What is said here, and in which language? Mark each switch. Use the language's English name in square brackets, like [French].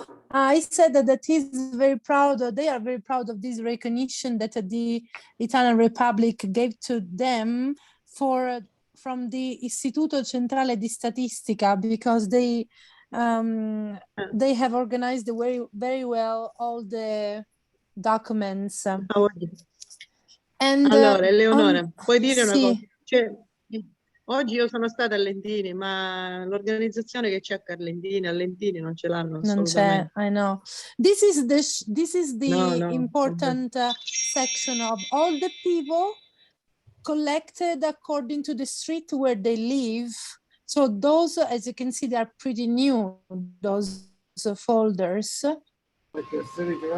[English] I said that he's very proud, they are very proud of this recognition that the Italian Republic gave to them from the Istituto Centrale di Statistica, because they have organized very, very well all the documents. And, [Italian] allora, Eleonora, puoi dire una sì. cosa? Cioè, oggi io sono stata a Lentini, ma l'organizzazione che c'è a Carlentini, a Lentini non ce l'hanno Non c'è, assolutamente. [English] I know. This is the No, important section of all the people collected according to the street where they live. So those, as you can see, they are pretty new, those folders. Like the city directory.